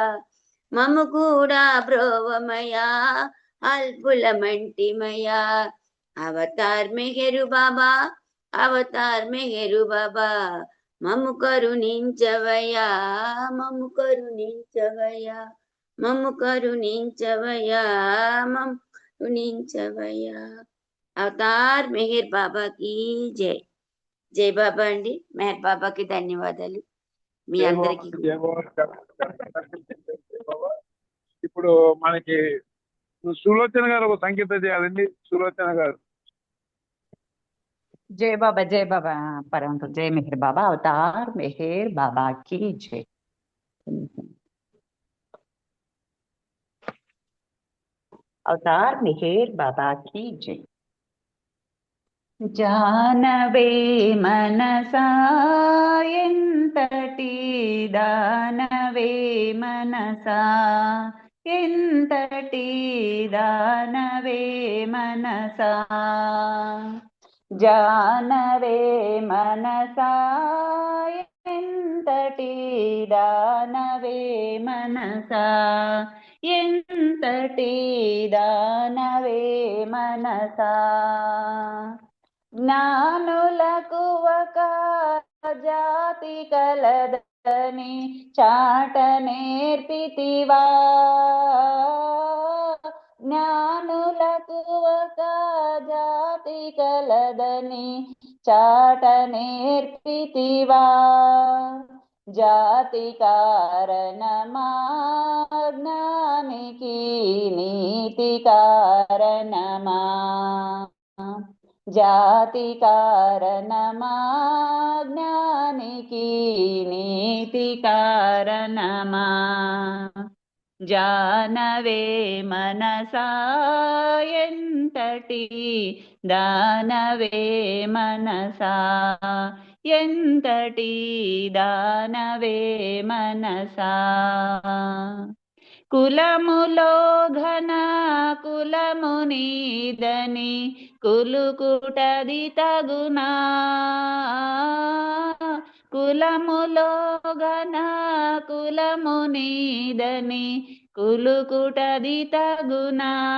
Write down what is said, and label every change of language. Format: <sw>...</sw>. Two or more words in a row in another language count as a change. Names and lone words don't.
<te>మము కూడా బ్రోవమయా అల్పుల మంటిమయా అవతార్ మెహరు బాబా అవతార్ మెహరు బాబా మమ్ము కరుణించవయ్యా మమ్ము కరుణించవయ్యా మమ్ము కరుణించవయ్యా మమ్ము కరుణించవయ్యా అవతార్ మెహర్ బాబాకి జై. జై బాబా అండి. మెహర్ బాబాకి ధన్యవాదాలు. మీ అందరికీ ఇప్పుడు మనకి సులోచన గారు ఒక సంగీతం చేయాలండి. సులోచన గారు.</te> <hi>जय बाबा परम जय मेहर बाबा अवतार मेहर बाबा की जय। अवतार मेहर बाबा की जय।</hi> <te>జానవే మనసా ఎంతటి దానవే మనసా ఎంతటి దానవే మనసా జానవే మనసా ఎంతటి దానవే మనసా ఎంతటి దానవే మనసా జ్ఞానులకు ఒక జాతి కలదని చాట నేర్పితివా జ్ఞానులకు ఒక జాతి కలదని చాట నేర్పితివా జాతి కారణమా జ్ఞానికి నీతి కారణమా జాతి కారణమా జ్ఞానికి నీతి కారణమా జానవే మనసా ఎంతటి దానవే మనసా ఎంతటి దానవే మనసా కులములో ఘన కులమునీదని కులుకుటది తగునా కులములో ఘన కులమునీదని కులుకుటది తగునా</te>